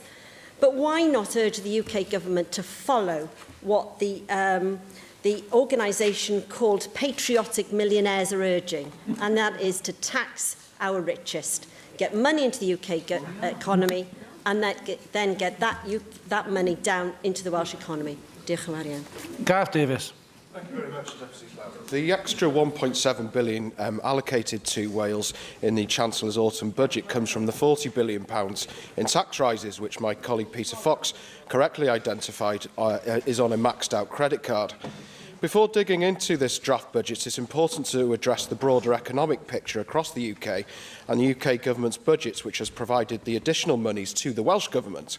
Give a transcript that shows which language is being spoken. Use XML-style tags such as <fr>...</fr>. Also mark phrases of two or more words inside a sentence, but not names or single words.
<en>But why not urge the UK Government to follow what the organisation called Patriotic Millionaires are urging, and that is to tax our richest, get money into the UK economy, and then get that money down into the Welsh economy.</en> <cy>Diolch yn fawr iawn. Gareth Davies.</cy> <en>Thank you very much, Deputy Clerk. The extra £1.7 billion allocated to Wales in the Chancellor's autumn budget comes from the £40 billion in tax rises, which my colleague Peter Fox correctly identified is on a maxed out credit card. Before digging into this draft budget, it's important to address the broader economic picture across the UK and the UK Government's budgets, which has provided the additional monies to the Welsh Government.</en>